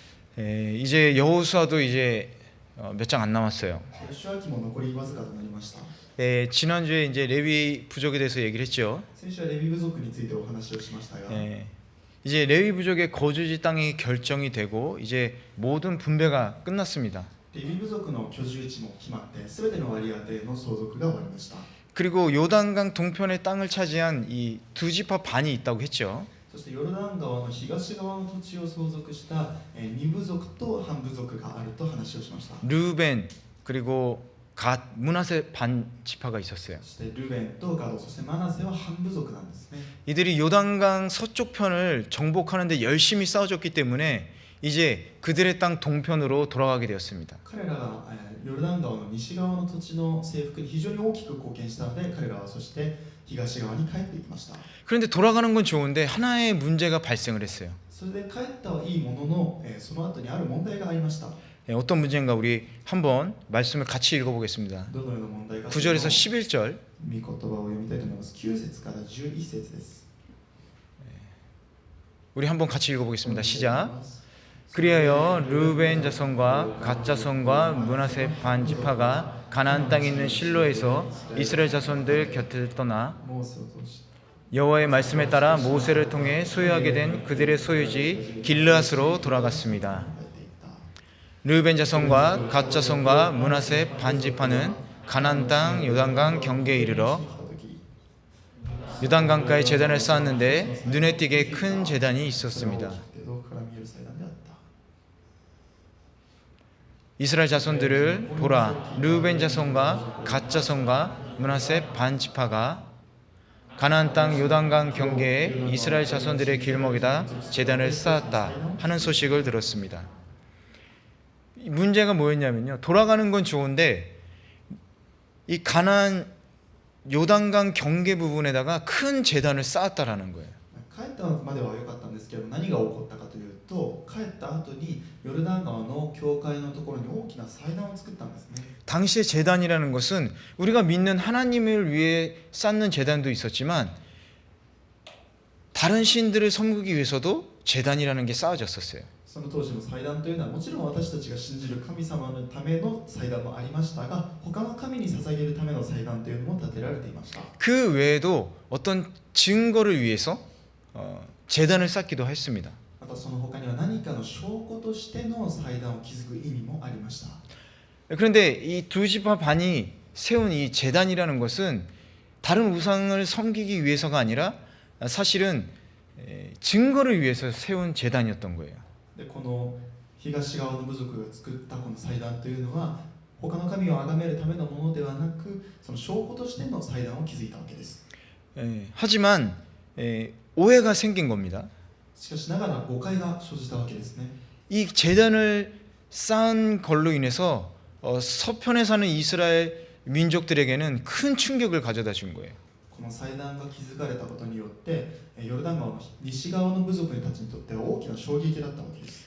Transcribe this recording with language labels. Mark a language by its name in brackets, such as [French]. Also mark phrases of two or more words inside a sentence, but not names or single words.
[Korean] 이제 여호수아도 이제 몇 장 안 남았어요. [Japanese] 主は記も残りわずかとなりました。 [Korean] 지난주에 이제 레위 부족에 대해서 얘기를 했죠. [Japanese] 先週はレビ部族についてお話をしましたが、 [Korean] 이제 레위 부족의 거주지 땅이 결정이 되고 이제 모든 분배가 끝났습니다. [Japanese] レビ部族の居住地も決まってすべての割り当ての相続が終わりました。 [Korean] 그리고 요단강 동편의 땅을 차지한 이 두 지파 반이 있다고 했죠. [Japanese] そしてヨルダン川の東側の土地を相続した2部族と半部族があると話をしました。 [Korean] 르벤 그리고 갓 므낫세 반 지파가 있었어요. [Japanese] そしてルベンとガド、そしてマナセは半部族なんですね。 [Korean] 이들이 요단강 서쪽 편을 정복하는데 열심히 싸워줬기 때문에 이제 그들의 땅 동편으로 돌아가게 되었습니다. [Japanese] 彼らがヨルダン川の西側の土地の征服に非常に大きく貢献したので、彼らはそして東側に帰っていきました。 [Korean] 그런데 돌아가는 건 좋은데 하나의 문제가 발생을 했어요. [Japanese] それで帰ったはいいものの、その後にある問題がありました。 [Korean] 어떤 문제인가 우리 한번 말씀을 같이 읽어보겠습니다. [Japanese] どのような問題か [Korean] 9절에서 11절 [Japanese] 御言葉を読みたいと思います。9節から11節です。 [Korean] 우리 한번 같이 읽어보겠습니다. 시작. 그리하여 르우벤 자손과 갓 자손과 므낫세 반 지파가 가나안 땅에 있는 실로에서 이스라엘 자손들 곁을 떠나 [Japanese] モーセを通し [Korean] 여호와의 말씀에 따라 모세를 통해 소유하게 된 그들의 소유지 길르앗으로 돌아갔습니다. [Japanese] 帰っていった。 [Korean] 르우벤 자손과 갓 자손과 므낫세 반 지파는 가나안 땅 요단강 경계에 이르러 요단강가에 제단을 쌓았는데 눈에 띄게 큰 제단이 있었습니다. 이스라엘 자손들을 보라, 르우벤 자손과 갓 자손과 므낫세 반 지파가 가나안 땅 요단강 경계에 이스라엘 자손들의 길목에다 제단을 쌓았다 하는 소식을 들었습니다. 문제가 뭐였냐면요, 돌아가는 건 좋은데 이 가나안 요단강 경계 부분에다가 큰 제단을 쌓았다라는 거예요. [Japanese] 帰ったまでは良かったんですけど、何が起こったかというと、帰った後にヨルダン川の境界のところに大きな祭壇を作ったんですね。 [Korean] 당시의 제단이라는 것은 우리가 믿는 하나님을 위해 쌓는 제단도 있었지만 다른 신들을 섬기기 위해서도 제단이라는 게 쌓아졌었어요. [Japanese] その当時の祭壇というのはもちろん私たちが信じる神様のための祭壇もありましたが、他の神に捧げるための祭壇というのも建てられていました。 [Korean] 그 외에도 어떤 증거를 위해서 제단을 쌓기도 했습니다. [Japanese] またその他には何かの証拠としての祭壇を築く意味もありました。 [Korean] 그런데 이 두 지파 반이 세운 이 제단이라는 것은 다른 우상을 섬기기 위해서가 아니라 사실은 증거를 위해서 세운 제단이었던 거예요. [Japanese] でこの東側の部族が作ったこの祭壇というのは他の神を崇めるためのものではなく、その証拠としての祭壇を築いたわけです。 [Korean] 하지만 오해가 생긴 겁니다. [Japanese] しかしながら誤解が生じたわけですね。 [Korean] 이 제단을 쌓은 걸로 인해서 서편에 사는 이스라엘 민족들에게는 큰 충격을 가져다 준 거예요. [Japanese] この祭壇が築かれたことによってヨルダン川の西側の部族たちにとっては大きな衝撃だったわけです。